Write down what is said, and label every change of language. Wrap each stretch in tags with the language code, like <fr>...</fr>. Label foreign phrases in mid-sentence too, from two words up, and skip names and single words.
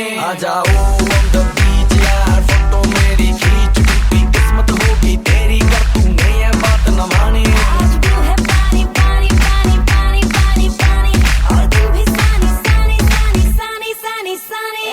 <hi>आ जाओ</hi> <en>on the beach</en> <hi>यार, फोटो मेरी खींच, टूटी किस्मत होगी तेरी कर तूने ये बात न मानी। आज ब्लू है पानी पानी पानी पानी पानी पानी, और तुम भी सानी सानी सानी सानी सानी सानी।</hi>